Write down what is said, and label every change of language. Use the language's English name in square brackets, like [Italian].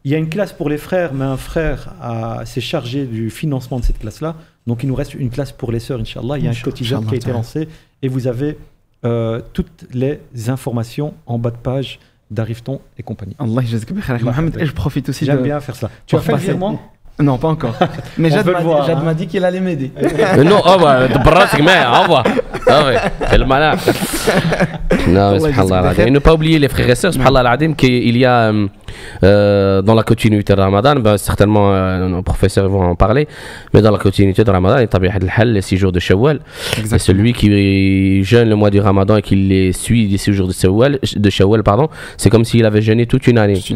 [French] Il y a une classe pour les frères, mais un frère s'est chargé du financement de cette classe-là. Donc il nous reste une classe pour les sœurs, Inch'Allah. Il y a un quotidien qui a été lancé et vous avez toutes les informations en bas de page d'Arriveton et compagnie. [Arabic] Allah yajzak bi khair, [French] Mohamed. Et je profite aussi J'aime bien faire ça. Tu as fait le virement? Non, pas encore. Mais Jad m'a dit qu'il allait m'aider. [Arabic] Non, براسك معايا هو في الملعب. [French] Non, subhanallah [Arabic] العظيم. [French] Et ne pas oublier les frères et sœurs, subhanallah العظيم, qu'il y a dans la continuité de Ramadan, ben, certainement nos professeurs vont en parler, mais dans la continuité de Ramadan, il y a les 6 jours de Shawwal. Et celui qui jeûne le mois du Ramadan et qui les suit les 6 jours de Shawwal, pardon, c'est comme s'il avait jeûné toute une année.